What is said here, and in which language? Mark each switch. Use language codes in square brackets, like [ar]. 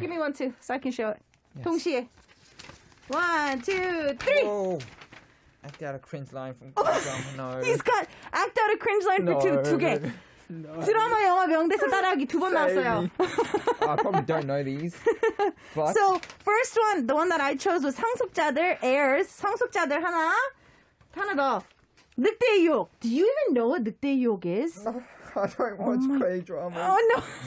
[en] Give me 1 too, so I can show it. Yes. [zh] 同时 1, 2, 3. [en] Oh. Act out a cringe line from drama. No. He's got act out a cringe line for [ko] 두 개. [en] No. [ko] 드라마 영화 명대사 따라하기 2번 나왔어요. [en] I probably don't know these. But So first one, the one that I chose was 상속자들, heirs. [ko] 상속자들 하나 더. 늑대의 유혹. [en] Do you even know what 늑대의 유혹 is? I don't watch K drama. Oh no.